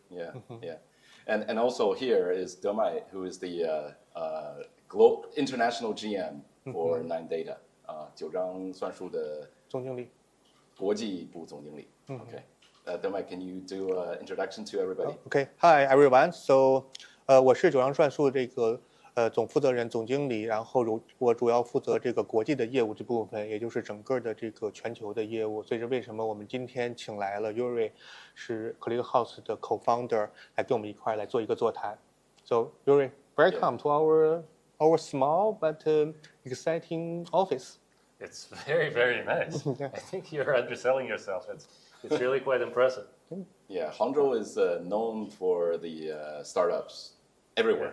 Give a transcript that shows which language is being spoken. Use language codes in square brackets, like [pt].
[en] Yeah, yeah. And also here is Demai, who is the international GM for NineData, 九章算术的 [zh] 总经理。国际部总经理。Okay. [en] Demai, can you do an introduction to everybody? Okay. Hi everyone. [zh] So, 我是九章算术这个总负责人、总经理，然后我主要负责这个国际的业务这部分，也就是整个的这个全球的业务。所以是为什么我们今天请来了 Yuri， 是 ClickHouse 的 co-founder， 来跟我们一块来做一个座谈。 [en] So Yuri, welcome to our small but exciting office. It's very, very nice. I think you're underselling yourself. It's really quite impressive. Yeah, Hangzhou is known for the startups everywhere.